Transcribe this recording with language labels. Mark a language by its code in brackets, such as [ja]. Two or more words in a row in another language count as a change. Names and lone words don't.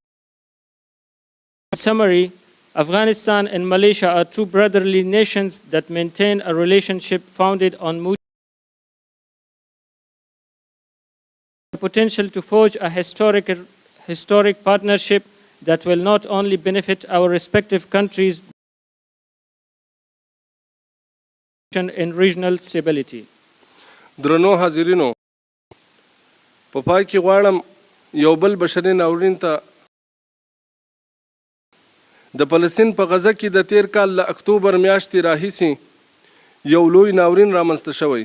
[en] In summary, Afghanistan and Malaysia are two brotherly nations that maintain a relationship founded on mutual potential to forge a historic partnership that will not only benefit our respective countries and regional stability. [ps] درنو حاضرینو، په پای کې غواړم یو بل بشري ناورین ته د فلسطین په غزه کې د تیر کال له اکتوبر میاشتې راهیسې یو لوی ناورین رامنځته شوی.